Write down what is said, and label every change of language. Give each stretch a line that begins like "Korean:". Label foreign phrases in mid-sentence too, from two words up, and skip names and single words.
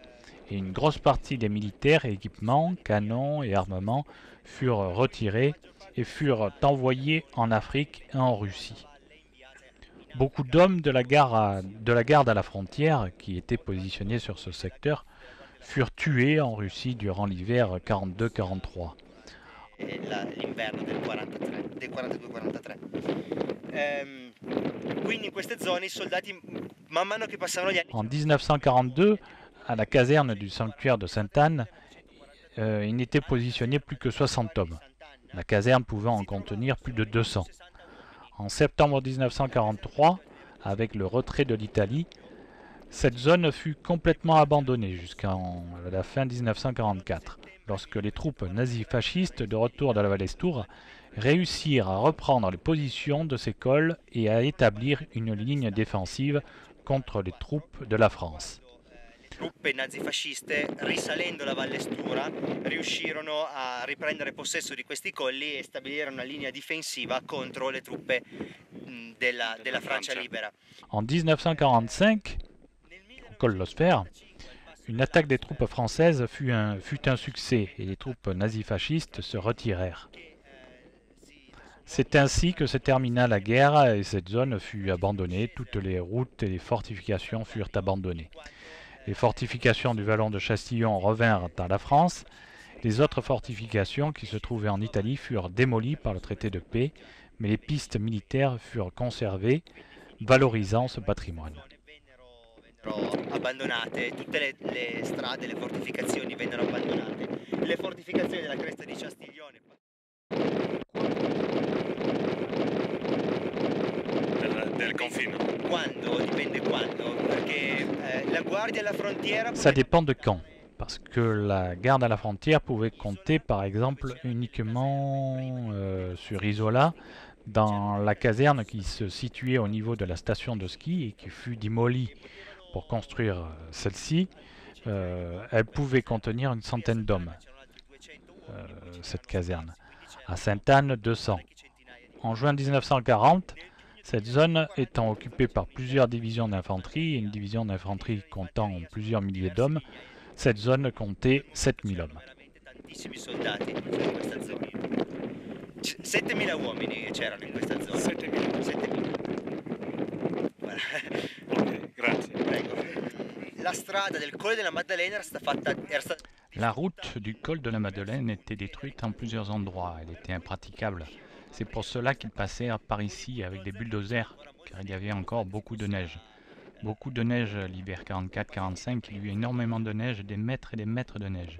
French: Et une grosse partie des militaires, équipements, canons et armements furent retirés et furent envoyés en Afrique et en Russie. Beaucoup d'hommes de la garde à la frontière, qui étaient positionnés sur ce secteur, furent tués en Russie durant l'hiver 42-43.
Italian: L'inverno del 42-43. Quindi in queste zone i soldati man mano che passavano gli anni...
French: En 1942, à la caserne du sanctuaire de Sainte-Anne, il n'était positionné plus que 60 hommes. La caserne pouvait en contenir plus de 200. En septembre 1943, avec le retrait de l'Italie, cette zone fut complètement abandonnée jusqu'à la fin 1944, lorsque les troupes nazifascistes de retour de la Vallestour réussirent à reprendre les positions de ces cols et à établir une ligne défensive contre les troupes de la France.
Italian: Truppe nazifasciste, risalendo la Valle Stura, riuscirono a riprendere possesso di questi colli e stabilire una linea difensiva contro le truppe della Francia libera.
French: En 1945, au col de l'Osphère, une attaque des troupes françaises fut un succès et les troupes nazifascistes se retirèrent. C'est ainsi que se termina la guerre et cette zone fut abandonnée, toutes les routes et les fortifications furent abandonnées. Les fortifications du vallon de Chastillon revinrent à la France. Les autres fortifications qui se trouvaient en Italie furent démolies par le traité de paix, mais les pistes militaires furent conservées, valorisant ce patrimoine.
Italian: Abbandonate, tutte le strade, le fortificazioni vennero abbandonate. Le fortificazioni della cresta di Castiglione. Del confine. Quando, dipende quando. La guardia alla frontiera
French: Ça dépend de quand. Parce que la garde à la frontière pouvait compter par exemple uniquement sur Isola, dans la caserne qui se situait au niveau de la station de ski et qui fut démolie pour construire celle-ci. Elle pouvait contenir une centaine d'hommes, cette caserne. À Sainte-Anne, 200. En juin 1940, cette zone étant occupée par plusieurs divisions d'infanterie, et une division d'infanterie comptant plusieurs milliers d'hommes, cette zone comptait 7000 hommes.
Italian: tantissimi soldati in questa zona. 7000 uomini c'erano in questa zona. 7000.
French: 7000. Voilà.
Italian: Ok, grazie. Prego. La strada del Colle della Maddalena era stata
French: La route du col de la Madeleine était détruite en plusieurs endroits, elle était impraticable. C'est pour cela qu'ils passèrent par ici avec des bulldozers, car il y avait encore beaucoup de neige. Beaucoup de neige l'hiver 44-45, il y eut énormément de neige, des mètres et des mètres de neige.